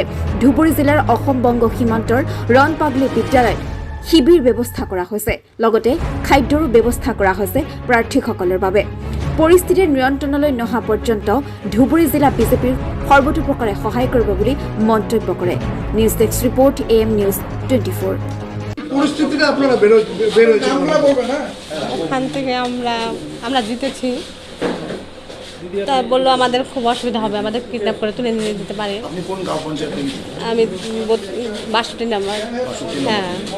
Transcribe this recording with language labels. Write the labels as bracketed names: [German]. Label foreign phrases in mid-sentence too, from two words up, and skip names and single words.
[Assamese] ধুবুৰী জিলাৰ অসম বংগ সীমান্তৰ ৰণপাগলি বিদ্যালয়ত শিবিৰ ব্যৱস্থা কৰা হৈছে। লগতে খাদ্যৰো ব্যৱস্থা কৰা হৈছে প্ৰাৰ্থীসকলৰ বাবে। পৰিস্থিতি নিয়ন্ত্ৰণলৈ নহা পৰ্যন্ত ধুবুৰী জিলা বিজেপিৰ সৰ্বতোপ্ৰকাৰে সহায় কৰিব বুলি মন্তব্য কৰে। [English] News desk report AM News 24. [Bangla] পরিস্থিতিটা আপনারা বেরোচ্ছেন ওখান থেকে আমরা জিতেছি, তা বললো আমাদের খুব অসুবিধা হবে, আমাদের কিডন্যাপ করে তুলে নিয়ে দিতে পারে। আপনি কোন গাঁও পঞ্চায়েত আমি 62 নাম্বার। হ্যাঁ,